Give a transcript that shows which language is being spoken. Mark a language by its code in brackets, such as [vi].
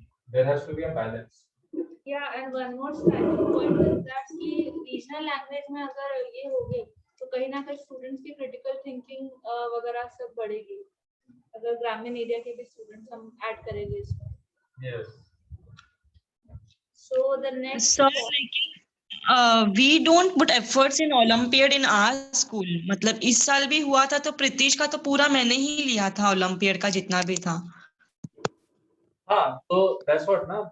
[en] There has to be a balance. Yeah, and one more standing point is that [hi] कि regional language में अगर ये होगी तो कहीं ना कहीं स्टूडेंट्स की क्रिटिकल थिंकिंग वगैरह सब बढ़ेगी अगर ग्रामीण एरिया के भी स्टूडेंट्स हम ऐड करेंगे इसमें. [en] Yes. So the next Sir, we don't put efforts in Olympiad in our school. [hi] मतलब इस साल भी हुआ था तो प्रीतिश का तो पूरा मैंने ही लिया था ओलंपियाड का जितना भी था. हाँ, तो [en] that's what [hi] ना.